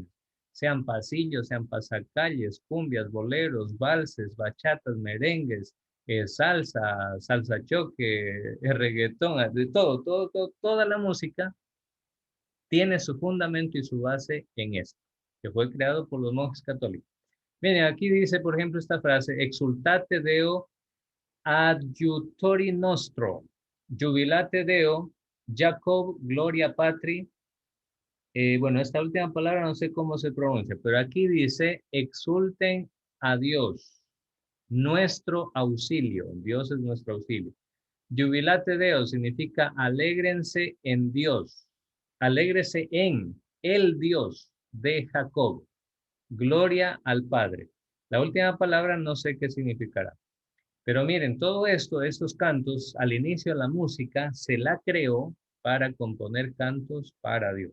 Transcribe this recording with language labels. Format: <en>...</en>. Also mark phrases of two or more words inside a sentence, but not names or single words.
<es>Sean pasillos, sean pasacalles, cumbias, boleros, valses, bachatas, merengues, salsa, salsa choque, reggaetón, de toda la música tiene su fundamento y su base en esto, que fue creado por los monjes católicos. Miren, aquí dice, por ejemplo, esta frase,</es> <la>exultate Deo adjutori nostro, jubilate Deo, Jacob, gloria patri.</la> <es>Bueno, esta última palabra no sé cómo se pronuncia, pero aquí dice, exulten a Dios, nuestro auxilio. Dios es nuestro auxilio.</es> <la>Jubilate Deo</la> <es>significa alégrense en Dios, alégrese en el Dios de Jacob. Gloria al Padre. La última palabra no sé qué significará. Pero miren, todo esto, estos cantos, al inicio la música se la creó para componer cantos para Dios.</es>